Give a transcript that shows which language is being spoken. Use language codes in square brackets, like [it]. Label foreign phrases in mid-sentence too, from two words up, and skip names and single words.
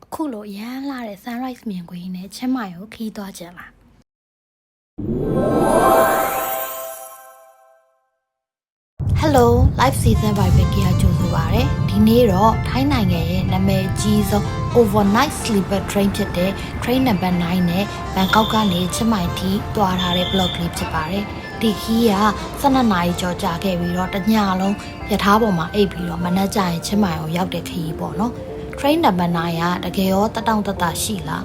[my] အခုလိုရမ်းလာတဲ့ sunrise မြင်ကွင်းနဲ့ချင်းမိုင်ကိုခီးသွားကြလား [en] Hello live season by Vicky [my] ကြိုဆိုပါရစေဒီနေ့တော့ထိုင်းနိုင်ငံရဲ့နာမည်ကြီးဆုံး [en] overnight sleeper train [my] ဖြစ်တဲ့ [en] train number 9 [my] နဲ့ဘန်ကောက်ကနေချင်းမိုင်ထိတွားထားတဲ့ blog လေးဖြစ်ပါတယ်ဒီခီးက12နာရီကျော်ကြာခဲ့ပြီးတော့တညလုံးရထားပေါ်မှာအိပ်ပြီးတော့မနက်ကျရင်ချင်းမိုင်ကိုရောက်တဲ့ခီးပေါ့နော် [en] train number 9 [my] ကတကယ်ရောတတောင့်တတရှိလား